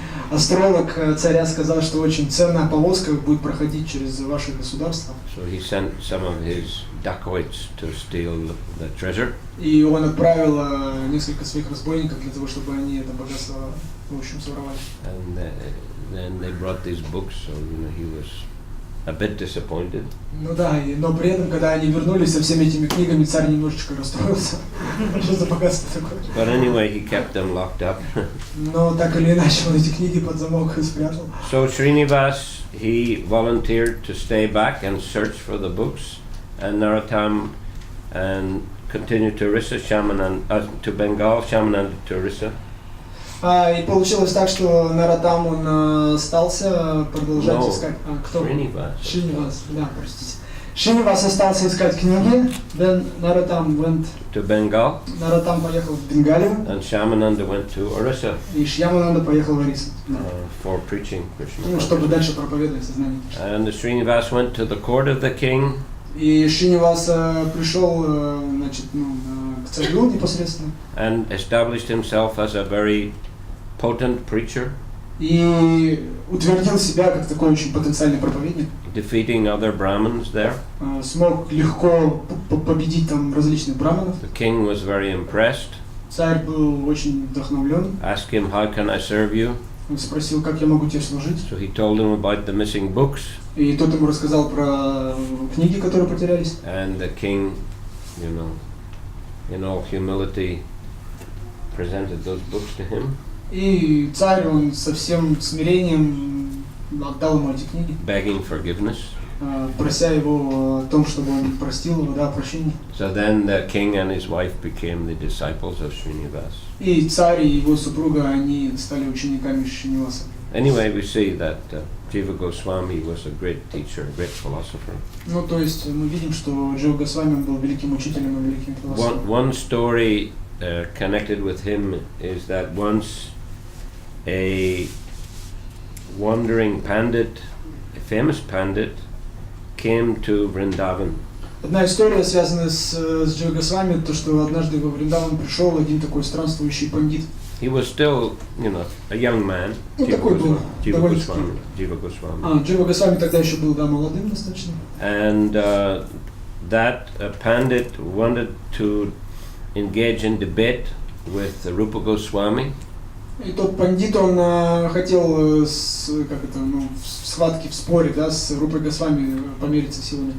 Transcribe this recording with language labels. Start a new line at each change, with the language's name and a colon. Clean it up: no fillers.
Russian: Астролог царя сказал, что очень ценная повозка будет проходить через ваше государство.
English: So he sent some of his dacoits to steal the treasure.
Russian: И он отправил несколько своих разбойников для того, чтобы они это богатство, в общем, своровали.
English: And then they brought these books, so he was a bit disappointed.
Russian: Ну да, но при этом, когда они вернулись со всеми этими книгами, царь немножечко расстроился. Что за богатство такое?
English: But anyway, he kept them locked up.
Russian: Но так или иначе, он эти книги под замок спрятал.
English: So Srinivas, he volunteered to stay back and search for the books, and Narottam and continued to Orissa, to Bengal, Shamanand to Orissa.
Russian: И получилось так, что Наротам он остался продолжать искать. Кто? Шринивас, да, простите. Шринивас остался искать книги,
English: then Наротам went to Bengal.
Russian: Наротам поехал в Бенгалию.
English: And Shamananda went to Orissa.
Russian: И Шьямананда поехал в Орису.
English: For preaching Krishna.
Russian: Ну, чтобы дальше проповедовать сознание.
English: And Srinivas went to the court of the king.
Russian: И Шринивас пришел, значит, к царю непосредственно.
English: And established himself as a very potent preacher.
Russian: И утвердил себя как такой очень потенциальный проповедник.
English: Defeating other Brahmins there.
Russian: Смог легко победить там различных браманов.
English: The king was very impressed.
Russian: Царь был очень вдохновлен.
English: Asked him, how can I serve you?
Russian: Он спросил, как я могу тебе служить.
English: So he told him about the missing books.
Russian: И тот ему рассказал про книги, которые потерялись.
English: And the king, in all humility, presented those books to him.
Russian: И царь, он со всем смирением отдал ему эти книги.
English: Begging forgiveness.
Russian: Прося его о том, чтобы он простил его, да, прощение.
English: So then the king and his wife became the disciples of Srinivas.
Russian: И царь и его супруга, они стали учениками Шриниваса.
English: Anyway, we see that Jiva Goswami was a great teacher, a great philosopher.
Russian: Ну, то есть мы видим, что Джива Госвами был великим учителем и великим философом.
English: One story connected with him is that once a wandering pandit, a famous pandit, came to Vrindavan.
Russian: Одна история, связанная с Джива Госвами, то, что однажды во Вриндаван пришел один такой странствующий пандит.
English: He was still, a young man. Jiva Goswami.
Russian: Джива Госвами тогда еще был, да, молодым достаточно.
English: And that pandit wanted to engage in debate with Rupa Goswami.
Russian: И тот пандит, он хотел в схватке, в споре, да, с Рупой Госвами помериться силами.